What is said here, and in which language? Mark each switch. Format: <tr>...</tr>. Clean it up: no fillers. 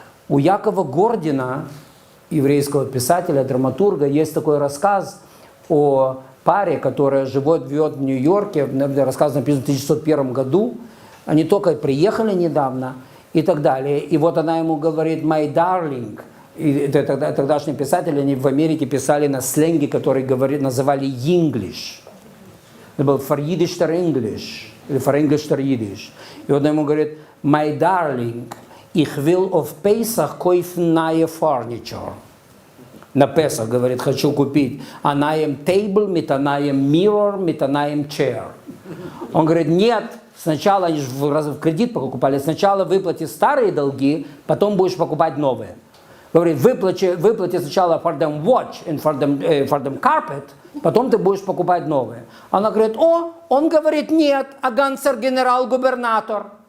<ru>У Якова Гордина, еврейского писателя, драматурга, есть такой рассказ о паре, которая живет в Нью-Йорке, рассказ написан в 1901 году, они только приехали недавно и так далее. И вот она ему говорит</ru> <en>«my darling».</en> <ru>И тогдашние писатели, они в Америке писали на сленге, который называли «English». Это был «for Yiddish to English» или «for English to Yiddish». И вот она ему говорит</ru> <en>«my darling,</en> <yi>ich will auf Pesach kaufen neue Furniture».</yi> <ru>На Песах, говорит, хочу купить</ru> <yi>a neuem table, mit a neuem mirror, mit a neuem chair.</yi> <ru>Он говорит, нет, сначала, они же в кредит покупали, сначала выплати старые долги, потом будешь покупать новые. Говорит, выплати сначала</ru> <yi>for them watch and for them carpet,</yi> <ru>потом ты будешь покупать новые. Она говорит, он говорит, нет, а Гансер генерал-губернатор.</ru>